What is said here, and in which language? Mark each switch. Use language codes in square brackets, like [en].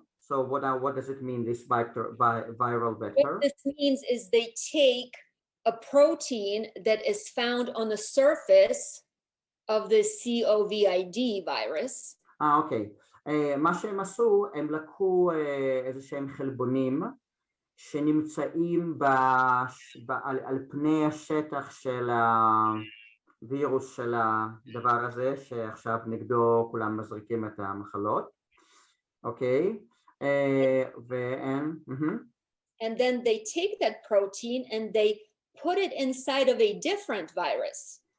[en] So what does it mean, this viral vector? What this means is they take a protein that is found on the surface of the COVID virus. [he] אוקיי. מה שהם עשו, הם לקחו איזה שהם חלבונים שנמצאים על פני השטח של הווירוס של הדבר הזה, שעכשיו נגדו כולם מזריקים את המחלות. אוקיי. [en] And then they take that protein and they put it inside of a different virus.